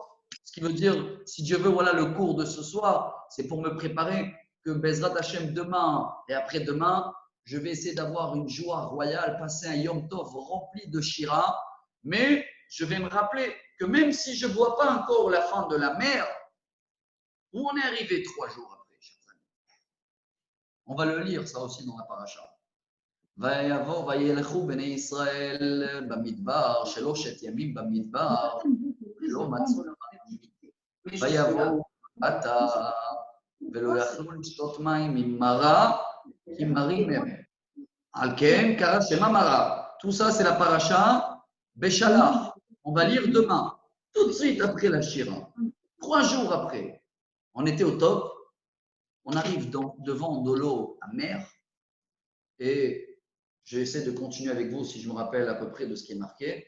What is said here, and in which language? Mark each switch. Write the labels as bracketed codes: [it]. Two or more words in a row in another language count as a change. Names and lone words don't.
[fr] Ce qui veut dire, si Dieu veut, voilà le cours de ce soir, c'est pour me préparer que [he] בעזרת השם [fr] demain et après-demain, je vais essayer d'avoir une joie royale, passer un [he] יום טוב [fr] rempli de Shira, mais je vais me rappeler que même si je ne vois pas encore la fin de la mer, où on est arrivé 3 jours après, chers amis. On va le lire, ça aussi, dans la paracha. [he] ויבוא וילכו בני ישראל במדבר, 3 ימים במדבר, ולא מצאו מים. ויבואו עתה, ולא יכלו לשתות מים ממרה, כי מרים הם. על כן קרא שמה מרה. [fr] Tout ça, c'est la paracha Béchalach. On va lire demain, tout de suite après la Shira. 3 jours après, on était au top. On arrive devant de l'eau amère et j'essaie de continuer avec vous si je me rappelle à peu près de ce qui est marqué.